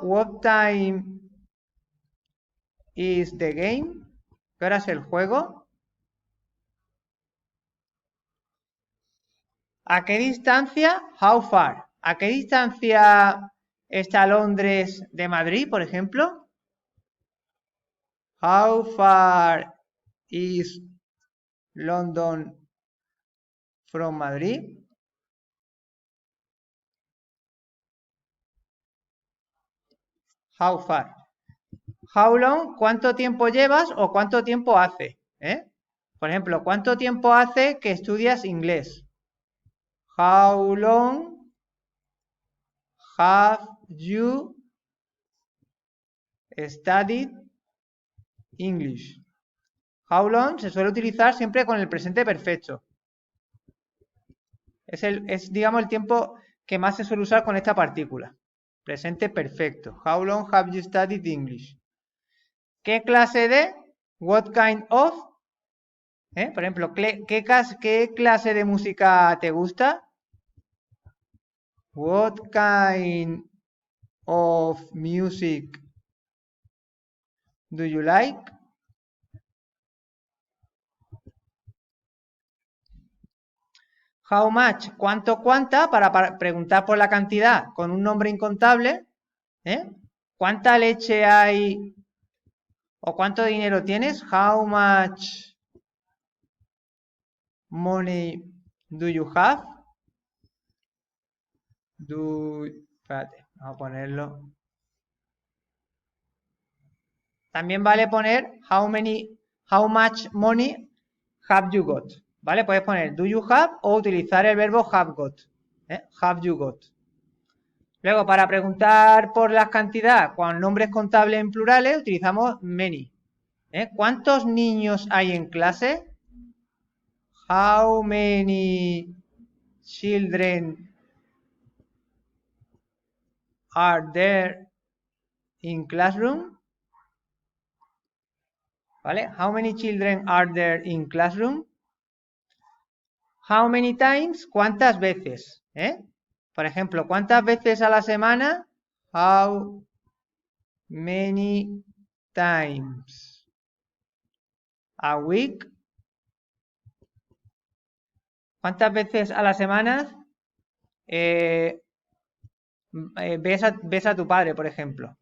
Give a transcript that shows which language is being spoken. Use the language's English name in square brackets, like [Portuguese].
[English] What time is the game? [Spanish] ¿Qué hora es el juego? ¿A qué distancia? [English] How far. [Spanish] ¿A qué distancia está Londres de Madrid, por ejemplo? [English] How far is London from Madrid? How far. How long, [Spanish] ¿cuánto tiempo llevas o cuánto tiempo hace? Por ejemplo, ¿cuánto tiempo hace que estudias inglés? [English] How long have you studied English? How long [Spanish] se suele utilizar siempre con el presente perfecto. Es, digamos, el tiempo que más se suele usar con esta partícula. Presente perfecto. [English] How long have you studied English? [Spanish] ¿Qué clase de? [English] What kind of? [Spanish] Por ejemplo, ¿qué clase de música te gusta? [English] What kind of music do you like? How much, [Spanish] ¿cuánto, cuánta? Para preguntar por la cantidad con un nombre incontable. ¿Cuánta leche hay o cuánto dinero tienes? [English] How much money do you have? [Spanish] Espérate, vamos a ponerlo. También vale poner [English] how much money have you got. [Spanish] ¿Vale? Puedes poner [English] do you have [Spanish] o utilizar el verbo [English] have got. Have you got. [Spanish] Luego, para preguntar por la cantidad con nombres contables en plurales, utilizamos many. ¿Cuántos niños hay en clase? [English] How many children are there in classroom? [Spanish] ¿Vale? [English] How many children are there in classroom? How many times? [Spanish] ¿Cuántas veces? Por ejemplo, ¿cuántas veces a la semana? [English] How many times a week? [Spanish] ¿Cuántas veces a la semana ves a tu padre, por ejemplo?